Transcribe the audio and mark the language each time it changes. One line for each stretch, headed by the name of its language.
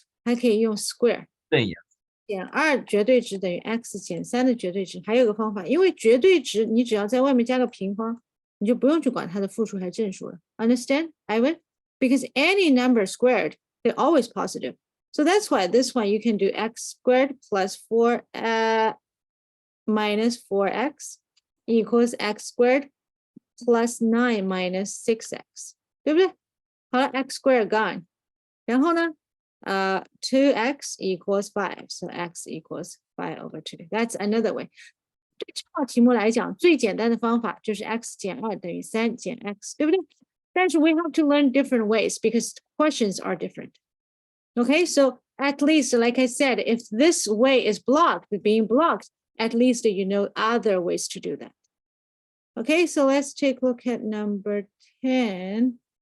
Chinese: 还可以用 square 对呀，减2绝对值等于 x 减3的绝对值。还有个方法，因为绝对值你只要在外面加个平方，你就不用去管它的负数还是正数了。
English: Understand, Ivan? Because any number squared, they're always positive. So that's why this one you can do x squared plus 4 minus 4x equals x squared plus 9 minus 6x，
Chinese: 对不对？好了
English: ，x squared gone，
Chinese: 然后呢，
English: 2x equals 5， so x equals 5 over 2。 That's another way。
Chinese: 对这道题目来讲，最简单的方法就是 x 减2等于3减 x， 对不对？但是
English: we have to learn different ways because questions are different. Okay, so at least, like I said, if this way is being blocked, at least you know other ways to do that. Okay, so let's take a look at number 10.